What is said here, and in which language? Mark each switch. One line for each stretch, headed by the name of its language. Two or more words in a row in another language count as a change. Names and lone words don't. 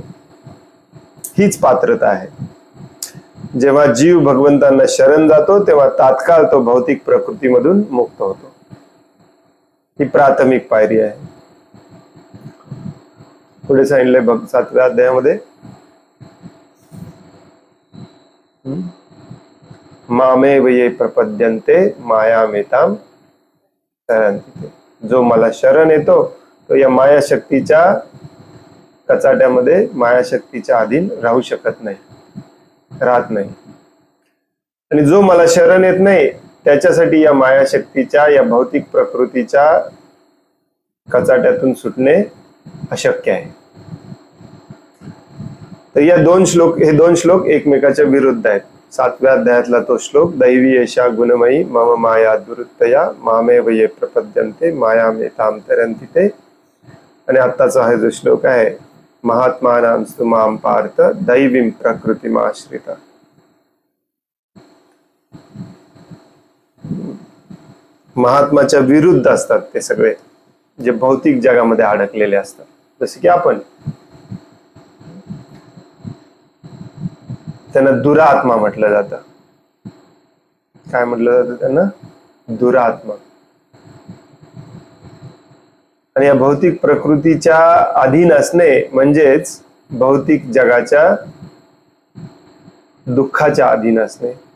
Marathi: हीच पात्रता आहे. जेव्हा जीव भगवंतांना शरण जातो तेव्हा तात्काळ तो भौतिक प्रकृतीमधून मुक्त होतो. ही प्राथमिक पायरी आहे. पुढे सांगितले 7व्या अध्यायामध्ये,
Sanskrit: मामेव ये प्रपद्यन्ते मायामेतां तरन्ति.
Marathi: जो मला शरण येतो तो या मायाशक्तीच्या कचाट्यामध्ये, मायाशक्तीच्या अधीन राहू शकत नाही, राहत नाही. आणि जो मला शरण येत नाही त्याच्यासाठी या मायाशक्तीच्या, या भौतिक प्रकृतीच्या कचाट्यातून सुटणे अशक्य आहे. तर हे दोन श्लोक एकमेकाच्या विरुद्ध आहेत. 7व्या अध्यायातला तो श्लोक,
Sanskrit: दैवी एषा गुणमयी मम माया दुरुत्तया मामेव ये प्रपद्यन्ते मायामेतां तरन्ति ते.
Marathi: आणि आत्ताचा हा जो श्लोक आहे,
Sanskrit: महात्मानांस्तु मां पार्थ दैवीं प्रकृतिमाश्रिता.
Marathi: महात्माच्या विरुद्ध असतात ते सगळे जे भौतिक जगामध्ये अडकलेले असतात. जसे की आपण, त्यांना दुरात्मा म्हटलं जातं. काय म्हटलं जातं त्यांना? दुरात्मा. आणि या भौतिक प्रकृतीच्या अधीन असणे म्हणजेच भौतिक जगाच्या दुःखाच्या अधीन असणे.